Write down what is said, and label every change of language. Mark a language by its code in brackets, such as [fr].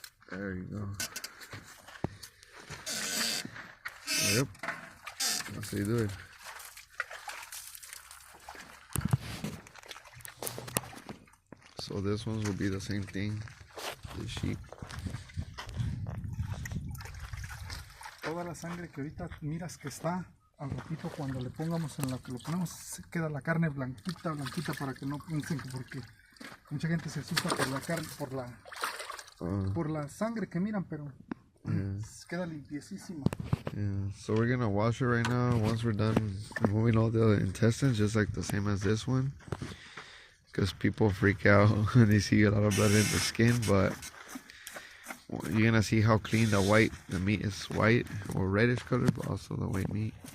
[en] There you go. Yep. That's how you do it. So this ones will be the same thing. The sheep. [es] Toda la sangre que ahorita miras que está, al ratito cuando le pongamos en lo que lo ponemos, queda la carne blanquita, blanquita, para que no piensen que porque mucha gente se asusta por la carne, por la sangre que miran, pero queda limpiecísima. [en] Yeah, so we're gonna wash it right now. Once we're done removing all the intestines, just like the same as this one, because people freak out when they see a lot of blood in the skin. But you're gonna see how clean the meat is, white or reddish color, but also the white meat.